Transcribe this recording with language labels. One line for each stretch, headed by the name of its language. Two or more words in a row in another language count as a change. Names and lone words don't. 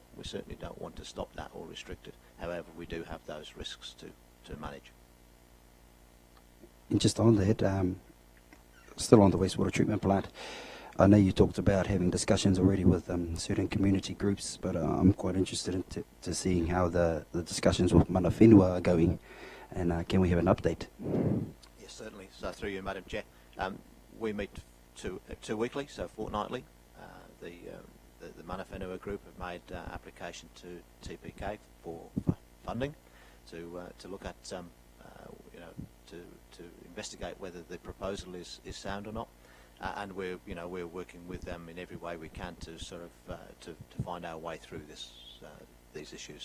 English: We certainly don't want to stop that or restrict it. However, we do have those risks to manage. And just on that, still on the wastewater treatment plant, I know you talked about having discussions already with certain community groups, but I'm quite interested in to seeing how the discussions with
Māori: mana whenua
English: are going, and can we have an update? Yes, certainly. So through you, Madam Chair, we meet two weekly, so fortnightly. The
Māori: mana whenua
English: group have made application to TPK for funding to look at to investigate whether the proposal is sound or not, and we're working with them in every way we can to sort of to find our way through these issues.